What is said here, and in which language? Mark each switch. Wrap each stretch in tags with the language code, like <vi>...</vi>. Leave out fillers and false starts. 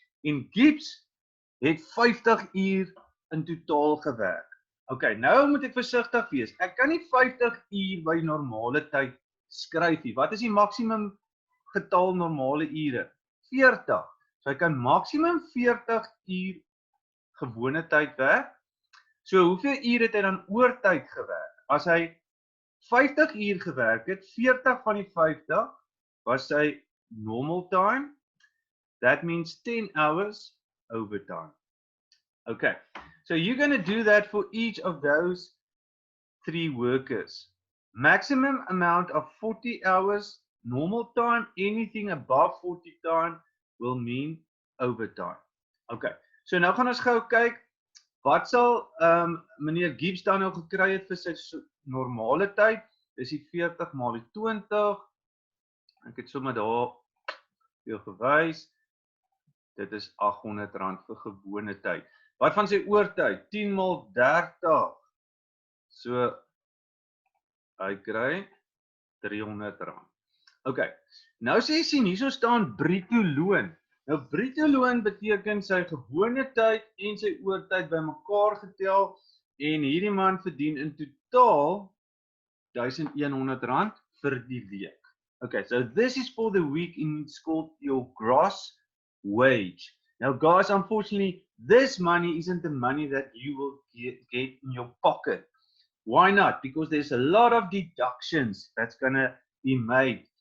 <af>En Gibbs het 50 uur in totaal gewerk. Okay, nou moet ek versigtig wees. Ek kan nie 50 uur by normale tyd skryf nie. Wat is die maksimum getal normale ure? 40. So ek kan maksimum 40 uur gewone tyd werk. So hoeveel uur het hy dan oortyd gewerk? As hy 50 uur gewerk het, 40 van die 50 was sy normal time.</af> <en>That means 10 hours overtime. Okay, so you're going to do that for each of those 3 workers. Maximum amount of 40 hours, normal time, anything above 40 time will mean overtime.</en> <af>Okay, so nou gaan ons gou kyk, wat sal meneer Gibbs dan nou gekry het vir sy normale tyd? Dis die 40 maal die 20. Ek het sommer daar vir jou gewys. Dit is R800 vir gewone tyd. Wat van sy oortyd? 10 maal 30. So hy kry R300. Okay. Nou sê jy sien, hierso staan bruto loon. Nou bruto loon beteken sy gewone tyd en sy oortyd bymekaar getel en hierdie man verdien in totaal R1100 vir die week.</af> <en>Okay, so this is for the week and it's called your gross wage. Now guys, unfortunately, this money isn't the money that you will get in your pocket. Why not? Because there's a lot of deductions that's going to be made.</en>